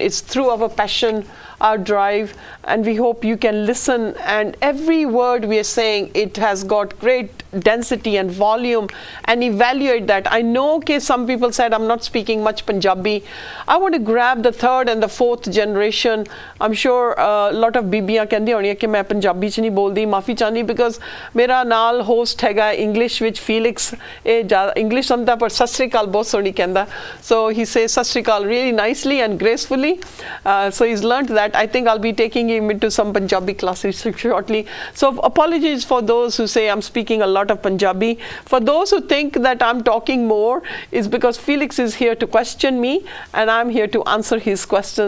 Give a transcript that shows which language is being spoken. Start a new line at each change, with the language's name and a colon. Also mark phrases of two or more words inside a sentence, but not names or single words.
English: It's through our passion, our drive, and we hope you can listen, and every word we are saying, it has got great density and volume, and evaluate that. I know okay, some people said I'm not speaking much Punjabi. I want to grab the third and the fourth generation. I'm sure a lot of
Punjabi: ਬੀਬੀਆਂ ਕਹਿੰਦੀਆਂ ਹੋਣੀਆਂ ਕਿ ਮੈਂ ਪੰਜਾਬੀ ਚ ਨਹੀਂ ਬੋਲਦੀ, ਮਾਫੀ ਚਾਹਨੀ, because ਮੇਰਾ ਨਾਲ ਹੋਸਟ ਹੈਗਾ ਇੰਗਲਿਸ਼ ਵਿੱਚ ਫੀਲਿਕਸ, ਇਹ ਜ਼ਿਆਦਾ ਇੰਗਲਿਸ਼ ਸਮਝਦਾ ਪਰ ਸਤਿ ਸ੍ਰੀ ਅਕਾਲ ਬਹੁਤ ਸੋਹਣੀ ਕਹਿੰਦਾ,
English: so he says
Punjabi: ਸਤਿ ਸ੍ਰੀ ਅਕਾਲ
English: really nicely and gracefully, so he's learned that. I think I'll be taking him into some Punjabi classes shortly, so apologies for those who say I'm speaking a lot of Punjabi. For those who think that I'm talking more, is because Felix is here to question me and I'm here to answer his questions.